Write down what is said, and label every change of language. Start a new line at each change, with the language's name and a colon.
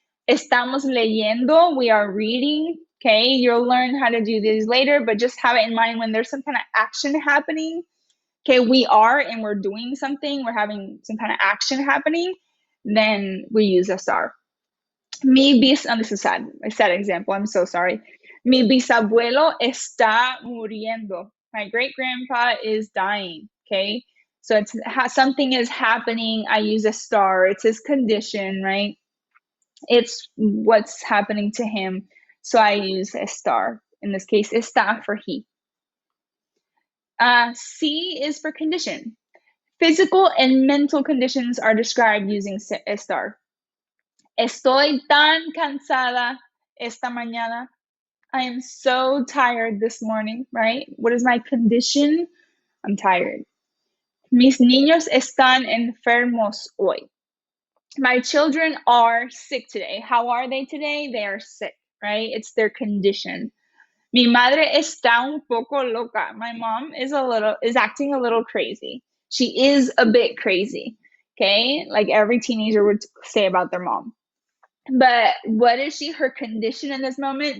Spanish: Estamos leyendo,
English: we are reading. Okay, you'll learn how to do these later, but just have it in mind when there's some kind of action happening. Okay, we are and we're doing something, we're having some kind of action happening, then we use estar. This is sad. A sad example. I'm so sorry.
Spanish: Mi bisabuelo está muriendo.
English: My great grandpa is dying. Okay. So it's something is happening. I use estar. It's his condition, right? It's what's happening to him. So I use estar. In this case, está for he. C is for condition. Physical and mental conditions are described using estar.
Spanish: Estoy tan cansada esta mañana.
English: I am so tired this morning, right? What is my condition? I'm tired.
Spanish: Mis niños están enfermos hoy.
English: My children are sick today. How are they today? They are sick, right? It's their condition.
Spanish: Mi madre está un poco loca.
English: My mom is acting a little crazy. She is a bit crazy, okay? Like every teenager would say about their mom. But what is her condition in this moment?